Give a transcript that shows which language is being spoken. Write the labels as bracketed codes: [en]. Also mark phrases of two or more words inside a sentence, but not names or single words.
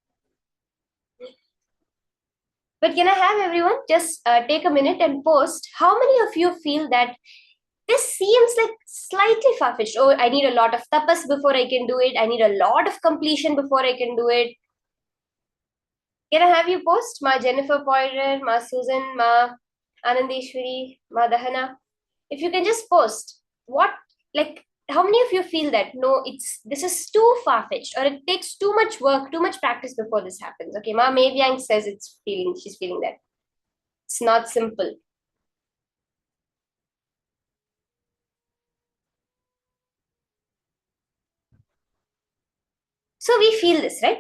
[en] But can I have everyone just take a minute and post how many of you feel that this seems like slightly far-fetched? Oh, I need a lot of tapas before I can do it. I need a lot of completion before I can do it. Can I have you post? Ma Jennifer Poirer, Ma Susan, Ma Anandeshwari, Ma Dahana. If you can just post how many of you feel that, no, this is too far-fetched, or it takes too much work, too much practice before this happens? Okay, Ma Mevyang says she's feeling that. It's not simple. So we feel this, right?